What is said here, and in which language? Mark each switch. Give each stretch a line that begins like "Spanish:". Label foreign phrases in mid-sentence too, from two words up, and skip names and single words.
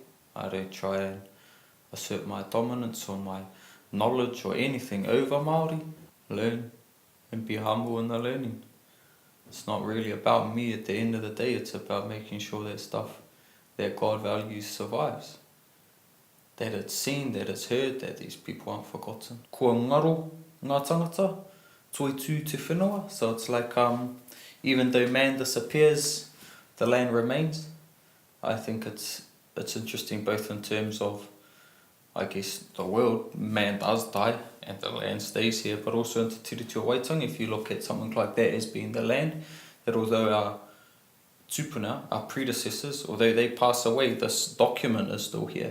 English: I don't try and assert my dominance or my knowledge or anything over Māori. Learn and be humble in the learning. It's not really about me at the end of the day, it's about making sure that stuff that God values survives. That it's seen, that it's heard, that these people aren't forgotten.
Māori: Kua ngaro ngā tangata, toi tū te whenua.
English: So it's like, even though man disappears, the land remains. I think it's interesting both in terms of, I guess, the world, man does die and the land stays here, but also in Te Tiriti o Waitangi, if you look at something like that as being the land, that although our tupuna, our predecessors, although they pass away, this document is still here.